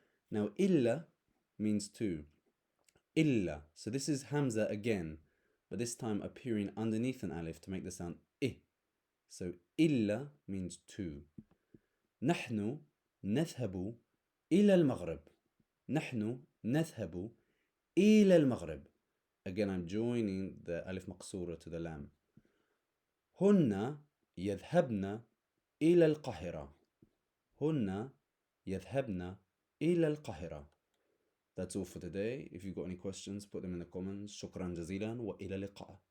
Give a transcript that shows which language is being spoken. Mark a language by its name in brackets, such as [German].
[English] Now إلا means two. [Arabic] إلا. [English] So this is Hamza again, but this time appearing underneath an alif to make the sound I. So إلا means two. [Arabic] نحن نذهب إلى المغرب. نحن نذهب إلى المغرب. [English] Again, I'm joining the alif maqsura to the lam. [Arabic] هن يذهبن إلى القاهرة. هن يذهبن إلى القاهرة. [English] That's all for today. If you've got any questions, put them in the comments. [Arabic] شكرا جزيلا وإلى اللقاء.